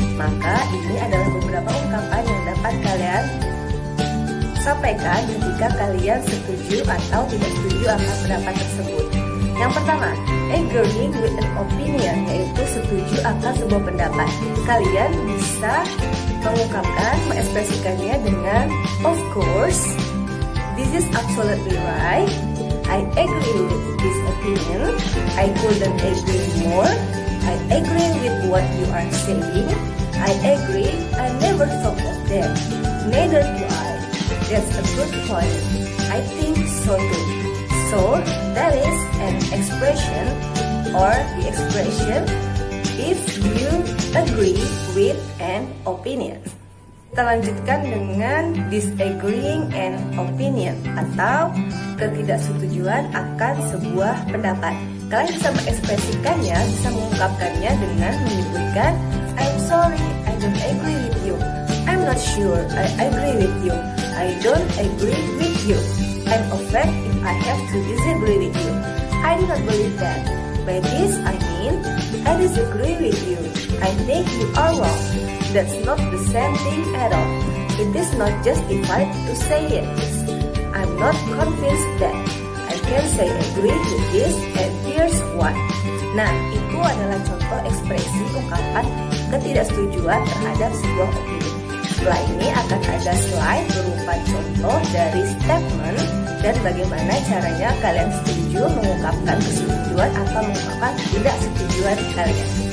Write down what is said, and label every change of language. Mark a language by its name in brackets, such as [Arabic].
[Indonesian] Maka ini adalah beberapa ungkapan yang dapat kalian sampaikan ketika kalian setuju atau tidak setuju akan pendapat tersebut. Yang pertama, [English] agreeing with an opinion, [Indonesian] yaitu setuju akan sebuah pendapat. Kalian bisa mengungkapkan, mengekspresikannya dengan [English] of course, this is absolutely right, I agree with this opinion, I couldn't agree more, I agree with what you are saying, I agree, I never thought of that, neither do I, that's a good point, I think so too. So, that is an expression or the expression if you agree with an opinion. [Indonesian] Kita lanjutkan dengan [English] disagreeing an opinion [Indonesian] atau ketidaksetujuan akan sebuah pendapat. Kalian bisa mengekspresikannya, bisa mengungkapkannya dengan menyebutkan [English] I'm sorry, I don't agree with you. I'm not sure, I agree with you. I don't agree with you. I'm offended if I have to disagree with you. I do not believe that. By this I mean, I disagree with you. I think you are wrong. That's not the same thing at all. It is not justified to say it. I'm not convinced that. I can say agree with this and here's why. [Indonesian] Nah, itu adalah contoh ekspresi ungkapan ketidaksetujuan terhadap sebuah opini. Setelah ini akan ada slide berupa contoh dari statement dan bagaimana caranya kalian setuju mengungkapkan kesetujuan atau mengungkapkan ketidaksetujuan kalian.